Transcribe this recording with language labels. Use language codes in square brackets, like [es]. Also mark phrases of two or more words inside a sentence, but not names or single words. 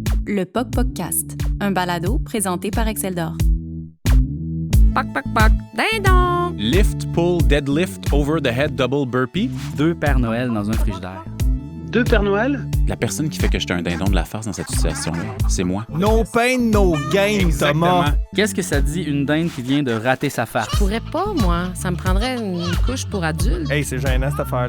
[fr] Le POC-POC-Cast, un balado présenté par Excel d'Or. Poc, poc, poc, dindon! [en] Lift, pull, deadlift, over the head, double burpee. [fr] 2 Pères Noël dans un frigidaire. 2 Pères Noël? La personne qui fait que j'étais un dindon de la farce dans cette situation-là, c'est moi. [en] No pain, no gain, Thomas. [fr] Qu'est-ce que ça dit une dinde qui vient de rater sa farce? Je pourrais pas, moi. Ça me prendrait une couche pour adulte. Hey, c'est gênant, cette affaire-là.